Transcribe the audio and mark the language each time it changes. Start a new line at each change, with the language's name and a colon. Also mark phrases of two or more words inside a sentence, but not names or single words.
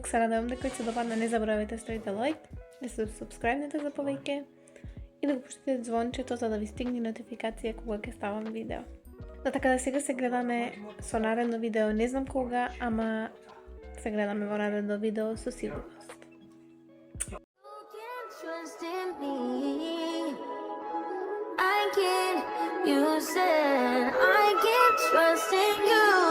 Macedonian: Се надевам дека ќе се допадне. Не заборавајте ставите лайк, да се сабскрајбнете за повеќе и да го пуштите звончето за да ви стигне нотификација кога ќе ставам видео. Да, така да сега се гледаме со наредно видео, не знам кога, ама се гледаме во наредно видео со сигурност.
English: I can't, you said I can't trust in you.